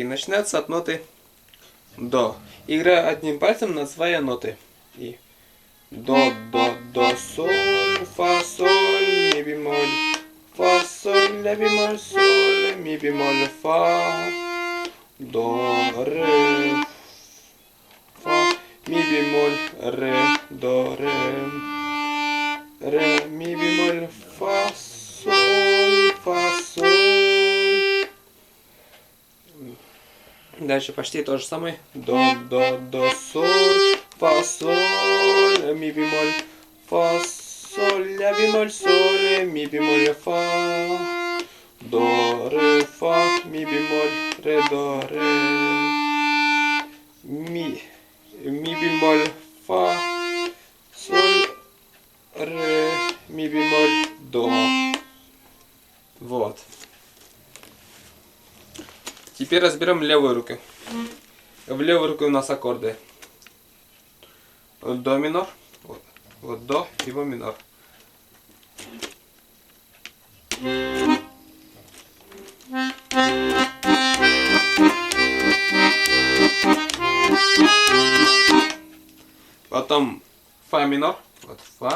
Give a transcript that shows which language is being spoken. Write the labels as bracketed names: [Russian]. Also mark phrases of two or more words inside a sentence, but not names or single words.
[Russian] Начинается от ноты до. Играю одним пальцем на свои ноты. И до, соль, фа, соль, ми бемоль, фа, соль, ля бемоль, соль, ми бемоль, фа, до, ре, фа, ми бемоль, ре, до, ре, ми бемоль, фа, соль, фа, соль. Дальше почти то же самое. До, соль, фа, соль, ми бемоль, фа, соль, ля бемоль, соль, ми бемоль, фа, до, ре, фа, ми бемоль, ре, до, ре, ми бемоль, фа, соль, ре, ми бемоль, до. Вот. Теперь разберем левую руку. В левой руке у нас аккорды. До минор. Вот до, его минор. Потом фа минор. Вот фа.